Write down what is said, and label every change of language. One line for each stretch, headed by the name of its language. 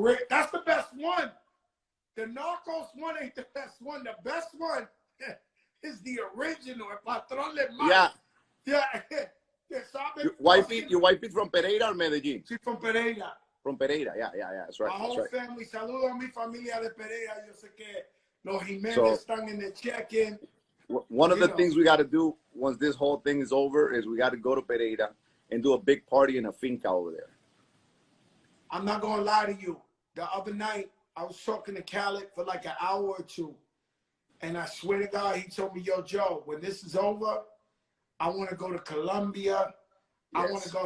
English: That's the best one. The Narcos one ain't the best one. The best one is the original, El Patrón del Mal. Yeah. Yeah. Your wife is from Pereira or Medellín? She's from Pereira. From Pereira, yeah, that's right. My whole family.
Spanish: Saludo a mi familia de Pereira. Yo sé que los Jimenez están
English: in the check-in. One of the things we got to do once this whole thing is over is we got to go to Pereira and do a big party in a finca over there. I'm not going to lie to you. The other night, I was talking to Khaled for like an hour or two. And I swear to God, he told me, yo, Joe, when this is over, I want to go to Colombia. Yes. I want to go.